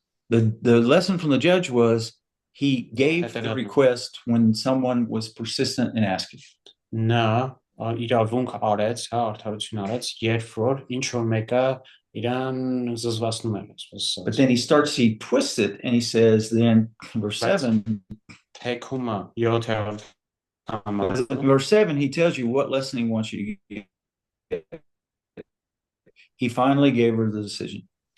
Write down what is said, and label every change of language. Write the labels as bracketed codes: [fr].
[en] The lesson from the judge was he gave the request when someone was persistent in asking. [hy] Նա իրավունք արեց, հա, արդարություն արեց, երբ որ ինչ որ մեկը իրան զզվացնում է, այսպես ասած։ [en] But then he twists it and he says then verse 7. [hy] Թեքումը 7-րդ [en] Verse 7, he tells you what lesson he wants you to get. He finally gave her the decision.